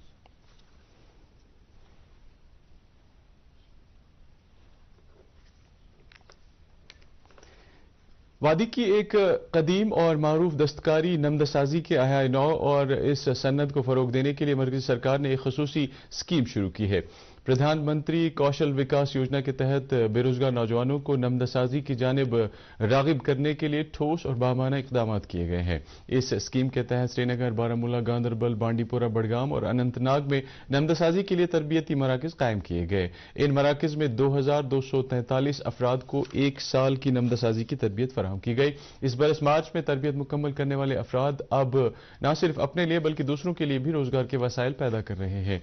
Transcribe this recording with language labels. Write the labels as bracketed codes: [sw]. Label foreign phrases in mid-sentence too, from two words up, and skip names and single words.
[ur] وادی کی ایک قدیم اور معروف دستکاری نمدسازی کے احیاء نو اور اس صنعت کو فروغ دینے کے لیے مرکزی سرکار نے ایک خصوصی اسکیم شروع کی ہے. پردھان منتری کوشل وکاس یوجنا کے تحت بے روزگار نوجوانوں کو نمدسازی کی جانب راغب کرنے کے لیے ٹھوس اور بامانہ اقدامات کیے گئے ہیں. اس اسکیم کے تحت سری نگر، بارہمولہ، گاندربل، بانڈی پورہ، بڈگام اور اننت ناگ میں نمدسازی کے لیے تربیتی مراکز قائم کیے گئے. ان مراکز میں 2243 افراد کو 1 سال کی نمدسازی کی تربیت فراہم کی گئی. اس برس مارچ میں تربیت مکمل کرنے والے افراد اب نہ صرف اپنے لیے بلکہ دوسروں کے لیے بھی روزگار کے وسائل پیدا کر رہے ہیں.